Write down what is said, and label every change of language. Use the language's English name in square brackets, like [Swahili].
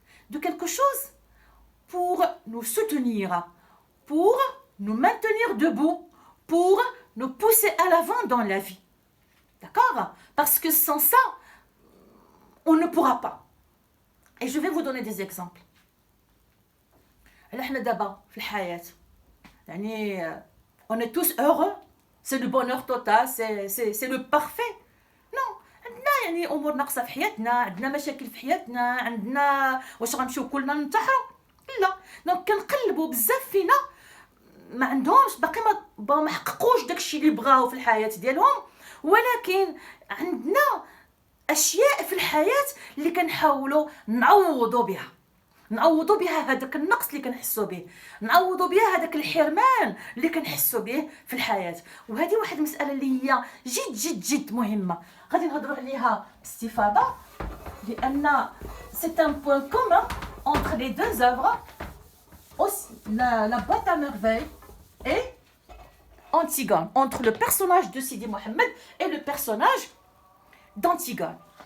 [French] De quelque chose pour nous soutenir, pour nous maintenir debout, pour nous pousser à l'avant dans la vie. D'accord? Parce que sans ça, on ne pourra pas. Et je vais vous donner des exemples. [Arabic] احنا دابا في الحياة يعني [French] on est tous heureux, c'est le bonheur total, c'est le parfait. [Arabic] Non, عندنا يعني امور ناقصه في حياتنا، عندنا مشاكل في حياتنا، عندنا واش غنمشيو كلنا ننتحروا؟ لا. دونك كنقلبوا بزاف فينا ما عندهمش باقي ما حققوش داكشي اللي بغاو في الحياه ديالهم، ولكن عندنا اشياء في الحياه اللي كنحاولوا نعوضوا بها هذاك النقص اللي كنحسوا به، نعوضوا بها هذاك الحرمان اللي كنحسوا به في الحياه. وهذه واحد المساله اللي هي جد جد جد مهمه، غادي نهضروا عليها باستفاضه لان [French] c'est un point commun entre les deux œuvres, aussi la boîte à merveilles et Antigone, entre le personnage de Sidi Mohamed et le personnage d'Antigone.